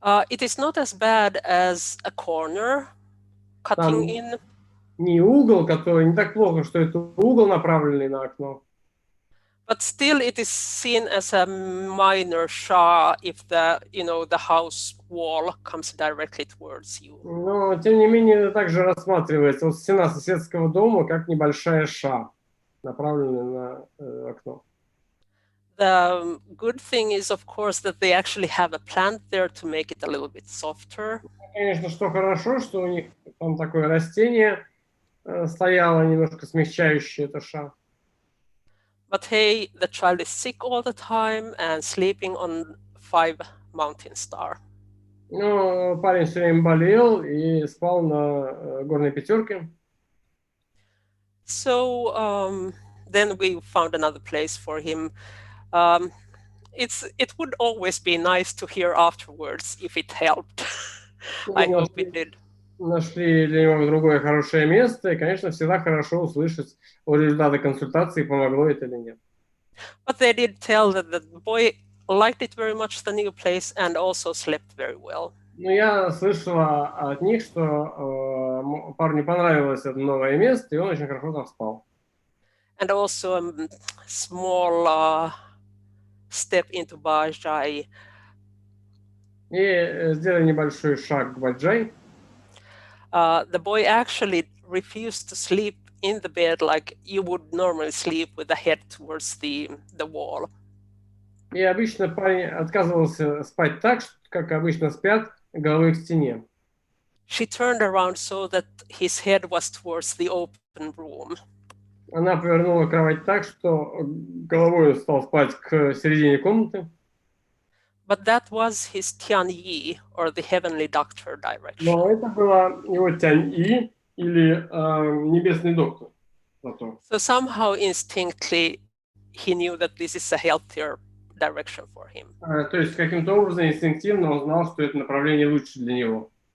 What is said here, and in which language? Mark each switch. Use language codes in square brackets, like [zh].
[en] It is not as bad as a corner cutting in. [ru] Не угол, который не так плохо, что это угол, направленный на окно. [en] But still, it is seen as a minor sha if the house wall comes directly towards you. [ru] Но тем не менее, это также рассматривается. Вот стена соседского дома как небольшая ша, направленная на окно. [en] The good thing is, of course, that they actually have a plant there to make it a little bit softer. [ru] Конечно, что хорошо, что у них там такое растение стояло, немножко смягчающее это ша. [en] But hey, the child is sick all the time and sleeping on 5 mountain star. [ru] Но парень все время болел и спал на горной пятерке. [en] So then we found another place for him. It would always be nice to hear afterwards if it helped. I hope it did. [ru] Нашли для него другое хорошее место, и, конечно, всегда хорошо услышать о результатах консультации, помогло это или нет. [en] But they did tell that the boy liked it very much, the new place, and also slept very well. [ru] Но я слышала от них, что парню понравилось это новое место, и он очень хорошо там спал. [en] And also a small step into Bajai. [ru] И сделали небольшой шаг к Баджай. [en] The boy actually refused to sleep in the bed like you would normally sleep with the head towards the wall. [ru] И обычно парень отказывался спать так, как обычно спят, головой к стене. [en] she turned around so that his head was towards the open room. [ru] Она повернула кровать так, что головой он стал спать к середине комнаты. [en] But that was his Tianyi, or the heavenly doctor direction. [ru] Но это была его Тянь-И, или небесный доктор. Зато. [en] So somehow instinctively he knew that this is a healthier direction for him. [ru] То есть каким-то образом инстинктивно он знал, что это направление лучше для него.